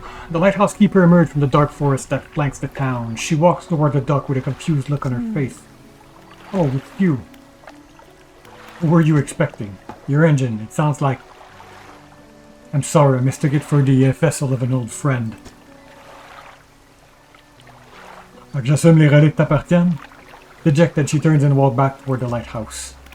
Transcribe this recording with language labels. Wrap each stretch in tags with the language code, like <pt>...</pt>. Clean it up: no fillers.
<en>The lighthouse keeper emerged from the dark forest that flanks the town. She walks toward the dock with a confused look on her face. Oh, it's you. What were you expecting? Your engine, it sounds like... I'm sorry, I mistook it for the vessel of an old friend.</en> <fr>J'assume les reliques t'appartiennent?</fr> <en>Dejected, she turns and walks back toward the lighthouse.</en>